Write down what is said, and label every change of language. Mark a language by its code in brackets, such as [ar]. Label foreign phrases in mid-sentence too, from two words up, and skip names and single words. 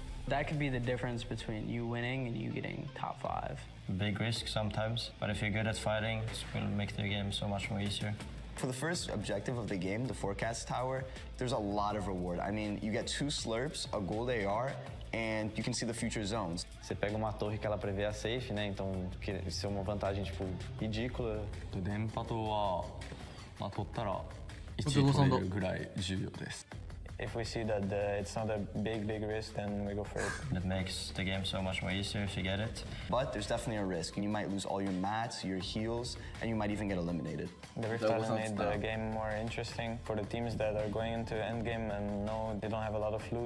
[en] That could be the difference between you winning and you getting top 5. Big risk sometimes, but if you're good at fighting, it will make the game so much more easier. For the first objective of the game, the forecast tower, there's a lot of reward. I mean, you get 2 slurps, a gold AR, and you can see the future zones. [pt] Você pega uma torre que ela prevê a safe, né? Então, isso é uma vantagem tipo ridícula. [ja] 電波塔は、取ったら1位取れるぐらい重要です。 [en] If we see that it's not a big risk, then we go for it. That makes the game so much more easier if you get it. But there's definitely a risk, and you might lose all your mats, your heals, and you might even get eliminated. The Rift Island made the game more interesting for the teams that are going into endgame and know they don't have a lot of loot.